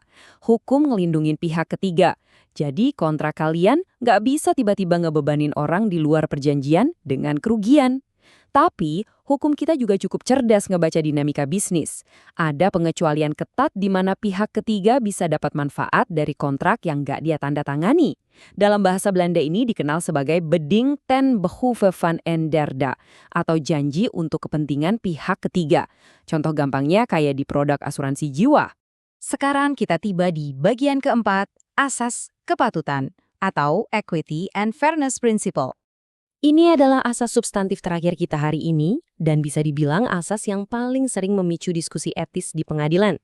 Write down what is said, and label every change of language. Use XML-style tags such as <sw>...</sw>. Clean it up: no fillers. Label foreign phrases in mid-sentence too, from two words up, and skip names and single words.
<id>Hukum ngelindungin pihak ketiga. Jadi kontrak kalian nggak bisa tiba-tiba ngebebanin orang di luar perjanjian dengan kerugian. Tapi, hukum kita juga cukup cerdas ngebaca dinamika bisnis. Ada pengecualian ketat di mana pihak ketiga bisa dapat manfaat dari kontrak yang nggak dia tanda tangani. Dalam bahasa Belanda ini dikenal sebagai</id> <nl>beding ten behoeve van een derde,</nl> <id>atau janji untuk kepentingan pihak ketiga. Contoh gampangnya kayak di produk asuransi jiwa. Sekarang kita tiba di bagian keempat, asas kepatutan atau</id> <en>Equity and Fairness Principle.</en> <id>Ini adalah asas substantif terakhir kita hari ini dan bisa dibilang asas yang paling sering memicu diskusi etis di pengadilan.</id>